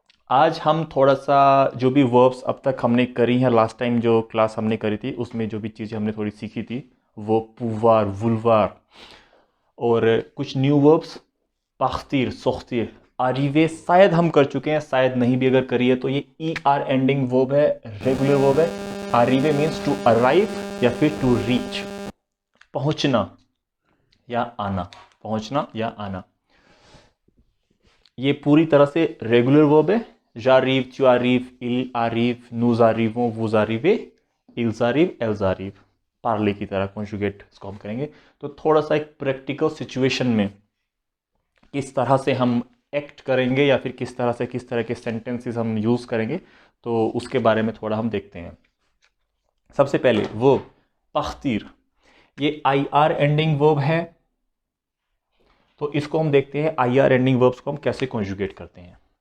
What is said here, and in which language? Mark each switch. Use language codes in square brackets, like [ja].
[hi] आज हम थोड़ा सा जो भी वर्ब्स अब तक हमने करी हैं, लास्ट टाइम जो क्लास हमने करी थी उसमें जो भी चीज़ें हमने थोड़ी सीखी थी, वो pouvoir, vouloir और कुछ new verbs partir, sortir, arriver शायद हम कर चुके हैं, शायद नहीं भी अगर करी है तो ये er एंडिंग वर्ब है, रेगुलर वर्ब है। arriver मीन्स टू अराइव या फिर टू रीच, पहुंचना या आना, पहुंचना या आना। ये पूरी तरह से रेगुलर वर्ब है। [fr] j'arrive, tu arrives, il arrive, nous arrivons, vous arrivez, ils arrivent, elles arrivent, [hi] Parle की तरह कॉन्जुगेट इसको हम करेंगे। तो थोड़ा सा एक प्रैक्टिकल सिचुएशन में किस तरह से हम एक्ट करेंगे या फिर किस तरह के सेंटेंसेस हम यूज करेंगे, तो उसके बारे में थोड़ा हम देखते हैं। सबसे पहले वो partir, ये आई आर एंडिंग वर्ब है, तो इसको हम देखते हैं आई आर एंडिंग वर्ब्स को हम कैसे कॉन्जुगेट करते हैं।